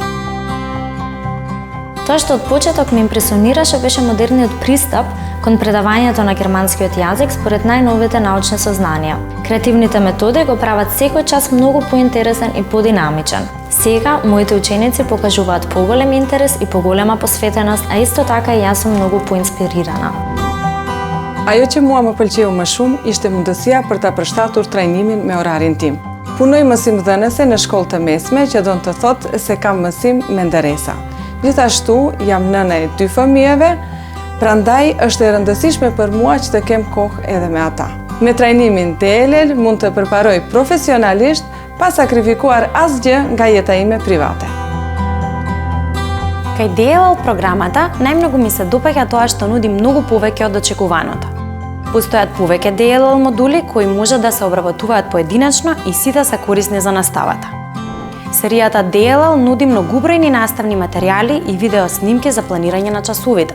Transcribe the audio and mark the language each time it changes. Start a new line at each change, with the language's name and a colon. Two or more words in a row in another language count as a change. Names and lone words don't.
Macedonian: Тоа што од почеток ме импресионираше беше модерниот пристап кон предавањето на германскиот јазик според најновите научни сознанија. Креативните методи го прават секој час многу поинтересен и подинамичен. Сега, моите ученици покажуваат поголем интерес и поголема посветеност, а исто така и јас сум многу поинспирирана.
Albanian: Ajo që mua më pëlqeu më shumë ishte mundësia për ta përshtatur trajnimin me orarin tim. Punoj mësimdhënëse në shkollë të mesme, që do të thotë se kam mësim me nderesa. Gjithashtu, jam nëna e 2 fëmijëve, prandaj është e rëndësishme për mua që të kem kohë edhe me ata. Me trajnimin DLL mund të përparoj profesionalisht pa sakrifikuar asgjë nga jeta ime private.
Macedonian: Кај DLL програмата, најмногу ми се допаѓа тоа што нуди многу повеќе од очекуваното. Постојат повеќе DLL модули кои може да се обработуваат поединечно и сите се корисни за наставата. Серијата DLL нуди многубројни наставни материјали и видео снимки за планирање на часовите.